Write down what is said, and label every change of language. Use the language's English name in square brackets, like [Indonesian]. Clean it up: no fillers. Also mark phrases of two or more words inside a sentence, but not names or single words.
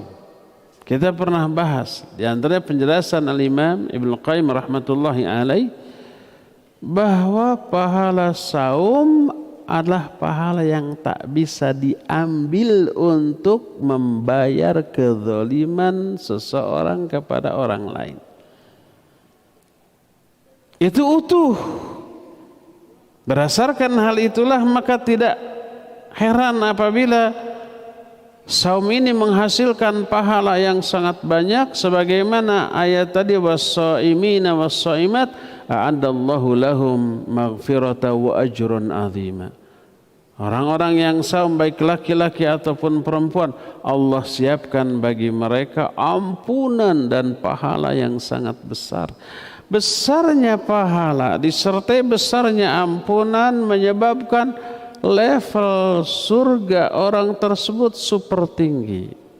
[Indonesian] Kita pernah bahas di antaranya penjelasan Al-Imam Ibnu Qayyim [Arabic] رحمة الله عليه [Indonesian] bahwa pahala saum adalah pahala yang tak bisa diambil untuk membayar kezaliman seseorang kepada orang lain. Itu utuh. Berdasarkan hal itulah maka tidak heran apabila saum ini menghasilkan pahala yang sangat banyak, sebagaimana ayat tadi, [Arabic] والصائمين والصائمات أعد الله لهم مغفرة وأجر عظيما. [Indonesian] Orang-orang yang saum, baik laki-laki ataupun perempuan, Allah siapkan bagi mereka ampunan dan pahala yang sangat besar. Besarnya pahala disertai besarnya ampunan menyebabkan level surga orang tersebut super tinggi.